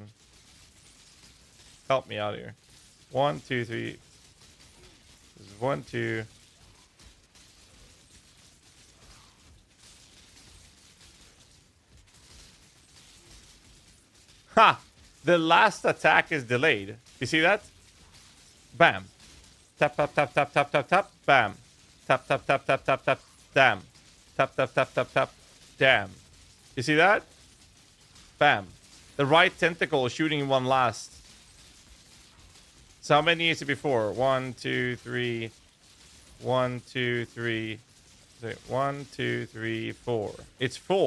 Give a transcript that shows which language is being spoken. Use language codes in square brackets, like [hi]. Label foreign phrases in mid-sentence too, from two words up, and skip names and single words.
[en] Help me out here. 1, 2, 3. This is 1, 2. Ha! The last attack is delayed. You see that? Bam. Tap, tap, tap, tap, tap, tap, tap. Bam. Tap, tap, tap, tap, tap, tap. Damn. Tap, tap, tap, tap, tap. Damn. You see that? Bam. The right tentacle is shooting one last. So how many is it before? 1, 2, 3. 1, 2, 3. 1, 2, 3, 4. It's 4.